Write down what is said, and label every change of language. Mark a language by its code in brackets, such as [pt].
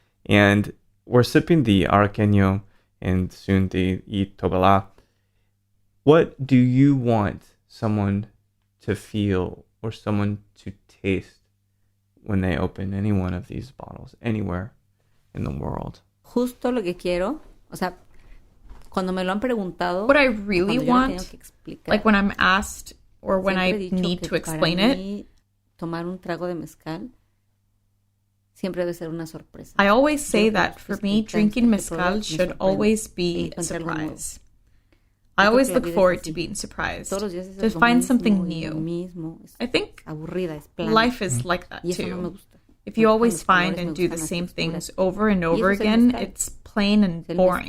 [en] And we're sipping the Arroqueño and soon the Tobalá. What do you want someone to feel or someone to taste when they open any one of these bottles anywhere in the world? [es] Justo lo que quiero, o sea, cuando me lo han preguntado, [en] what I really want, like when I'm asked or when I need to explain it, [es] tomar un trago de mezcal siempre debe ser una sorpresa. [en] I always say that for me, drinking mezcal should always be a surprise. I always look forward to being surprised, to find something new. I think life is like that too. If you always find and do the same things over and over again, it's plain and boring.